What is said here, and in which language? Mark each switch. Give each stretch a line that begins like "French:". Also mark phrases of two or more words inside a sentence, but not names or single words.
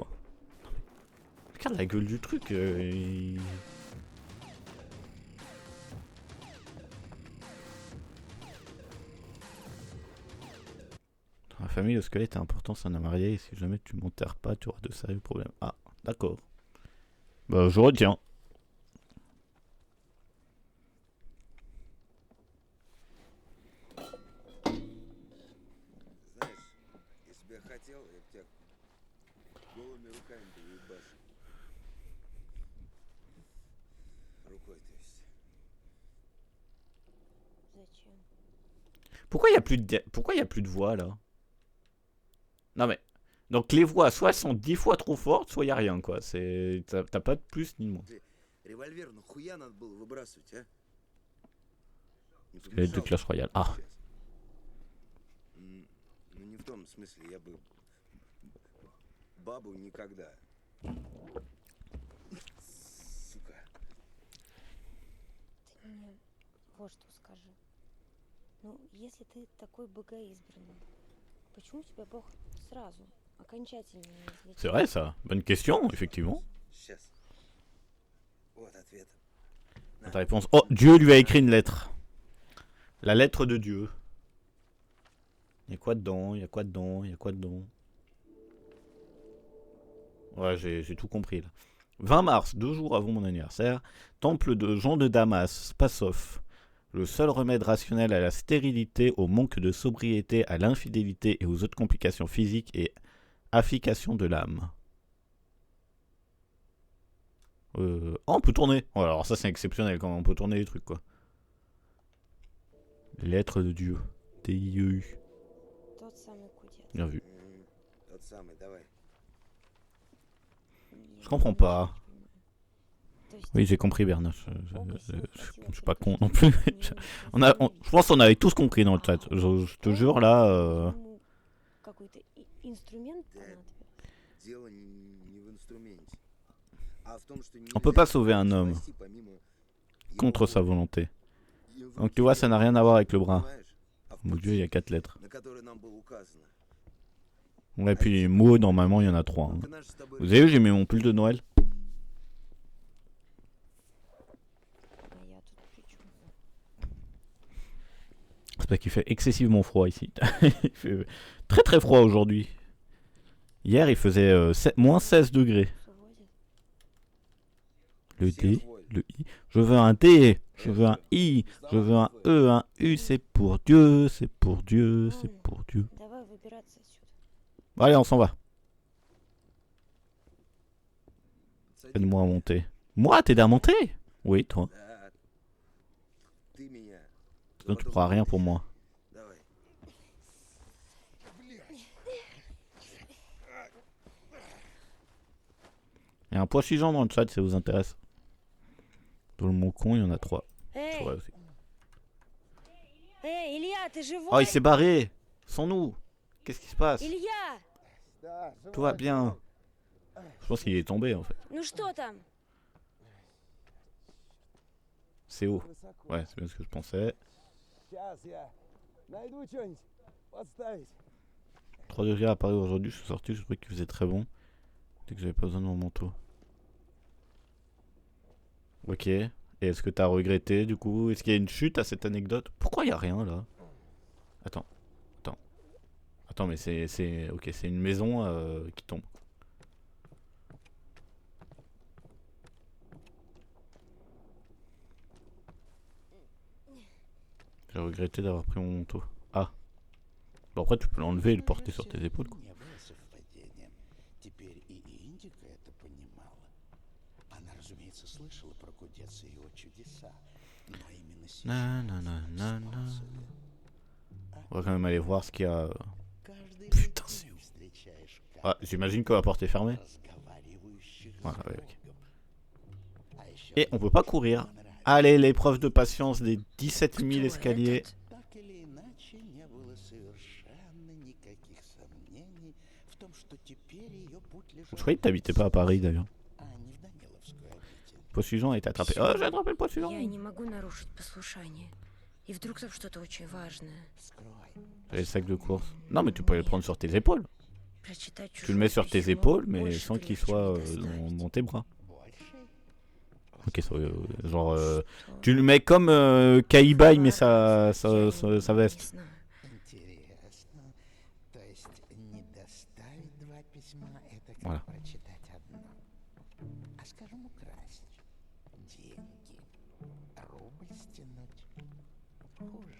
French: Regarde la gueule du truc. Dans la famille, le squelette est important, c'est un marié. Et si jamais tu m'enterres pas, tu auras de sérieux problèmes. Ah, d'accord. Bah, je retiens.
Russian: Хотел, я бы тебя голыми руками поебашил. Рукой, то есть. Зачем?
French: Pourquoi il y a plus de voix là? Non mais. Donc les voix, soit elles sont 10 fois trop fortes, soit il n'y a rien, quoi. T'as pas de plus ni de moins.
Russian: Револьвер нахуя надо было выбрасывать, а? Не
French: Les deux
Russian: помешал
French: Clash Royale. Ah.
Russian: сейчас. Ну не в том смысле, я бы бабу никогда. Сука. Ты мне вот что скажи. Ну, если ты такой богоизбранный, почему тебя Бог сразу, окончательно не излечил?
French: C'est vrai ça. Bonne question, effectivement.
Russian: Сейчас. Вот ответ.
French: Ta réponse. Oh, Dieu lui a écrit une lettre. La lettre de Dieu. Il y a quoi dedans? Il y a quoi dedans? Il y a quoi dedans? Ouais, j'ai tout compris là. 20 mars, 2 jours avant mon anniversaire, temple de Jean de Damas, Spassov. Le seul remède rationnel à la stérilité, au manque de sobriété, à l'infidélité et aux autres complications physiques et affication de l'âme. Oh, on peut tourner. Oh, alors ça c'est exceptionnel quand on peut tourner les trucs quoi. Lettre de Dieu. D-I-E-U.
Russian: Тот самый кудет.
French: Bien vu.
Russian: Тот самый, давай.
French: Je comprends pas.
Russian: То есть
French: Oui, j'ai compris Bernard.
Russian: Бога сил
French: Je
Russian: хватило
French: suis pas
Russian: только,
French: con non
Russian: чтобы
French: plus.
Russian: не
French: Je pense qu'on avait tous compris dans le chat. Je te jure là.
Russian: ему какой-то инструмент Да. понадобился. Дело не в инструменте, а в том, что
French: On peut pas sauver un homme
Russian: спасти помимо
French: contre sa volonté.
Russian: его
French: Donc tu vois, ça n'a rien à voir avec le bras.
Russian: понимаешь? А в
French: Mon Dieu, il y a
Russian: пути,
French: 4 lettres.
Russian: на который нам было указано.
French: Ouais, puis les mots, normalement, il y en a 3.
Russian: Только наш с тобой
French: Vous avez vu, j'ai mis mon pull de Noël.
Russian: А я тут при чем?
French: C'est parce qu'il fait excessivement froid ici. Il fait très très froid aujourd'hui. Hier, il faisait moins 16 degrés. Le D, le I. Je veux un D, je veux un I, je veux un E, un U. C'est pour Dieu, c'est pour Dieu, c'est pour Dieu.
Russian: Давай выбираться отсюда.
French: Bon, allez, on s'en va.
Russian: садись.
French: Aide-moi à monter. Moi, t'aides à monter? Oui, toi.
Russian: Да. Ты меня.
French: Sinon, tu feras rien pour moi.
Russian: Давай.
French: Il y a un pois chigeant dans le chat si ça vous intéresse. Dans le mot con, il y en a 3.
Russian: Эй,
French: C'est vrai aussi.
Russian: Илья, ты живой?
French: Oh, il s'est barré. Sans nous. Qu'est-ce qui se passe?
Russian: Илья,
French: Tout va bien. Je pense qu'il est tombé en fait.
Russian: ну что там?
French: C'est haut. Ouais, c'est bien ce que je pensais. Сейчас я найду что-нибудь подставить. 3 degrés à Paris aujourd'hui, je suis sorti, je trouvais qu'il faisait très bon. Dès que j'avais pas besoin de mon manteau. Ok. Et est-ce que t'as regretté du coup? Est-ce qu'il y a une chute à cette anecdote? Pourquoi il y a rien là? Attends. Attends, mais c'est... Ok, c'est une maison qui tombe. J'ai regretté d'avoir pris mon manteau. Ah. Bon, après, tu peux l'enlever et le porter sur tes épaules, quoi.
Russian: Не было совпадением. Теперь и Индика это понимала. Она, разумеется, слышала про Кудеца и его чудеса. Но именно сейчас Nanana.
French: On va quand même aller voir ce qu'il y a.
Russian: каждый
French: Putain,
Russian: день
French: c'est ouf.
Russian: встречаешь
French: Ah, j'imagine que la porte est fermée.
Russian: разговаривающих
French: Ouais,
Russian: с
French: ouais, ok.
Russian: Богом. А еще
French: Et on peut pas courir.
Russian: мне нравится.
French: Allez, l'épreuve de patience des 17 000
Russian: Кто
French: escaliers.
Russian: этот? Так или иначе, не было совершенно никаких сомнений в том, что теперь ее путь лежал
French: Je croyais que t'habitais pas à Paris d'ailleurs.
Russian: а не в Даниловскую обитель.
French: Le poids suivant a été attrapé. Oh, j'ai attrapé le poids suivant.
Russian: Я не могу нарушить послушание. И вдруг там что-то очень важное. Вскрой.
French: J'ai le sac de course. Non, mais tu peux le prendre sur tes épaules.
Russian: Prочитать
French: Tu le mets sur tes
Russian: чужое
French: épaules,
Russian: письмо
French: mais
Russian: больше
French: sans qu'il
Russian: легче
French: soit
Russian: мне доставить.
French: dans tes bras.
Russian: Больше.
French: Ok, genre.
Russian: Что?
French: Tu le mets comme Kaiba, il met sa
Russian: Я не
French: veste.
Russian: знаю. Интересно. То есть не доставить два письма, это как
French: Voilà.
Russian: прочитать одно. А скажем, украсть деньги, рубль стянуть. Хуже.